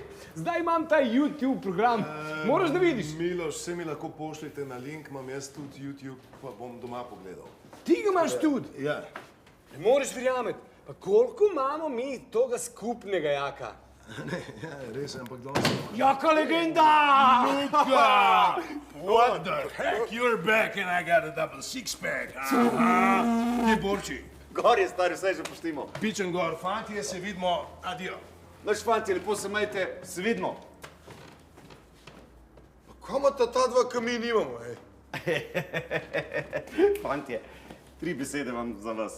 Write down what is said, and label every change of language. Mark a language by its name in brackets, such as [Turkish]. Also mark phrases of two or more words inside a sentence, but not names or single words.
[Slovenian] Zdaj imam ta YouTube program, moraš da vidiš. Miloš, vse mi lahko pošljete na link, imam jaz tudi YouTube, pa bom doma pogledal. Ti ga imaš tudi. Ja. Ne moreš verjameti. Pa koliko imamo mi toga skupnega, Jaka? Ja, res, ampak danes... Jaka legenda! [English] What the heck, you're back and I got a double six-pack. [Slovenian] Kje borči? Gor je, stari, vse že poštimo. Pičem gor, fantje, se vidimo, adijo. Naš fanti, lepo se majte, se vidimo. Kaj imata ta 2, ki mi nimamo, Fantje, 3 besede vam za vas.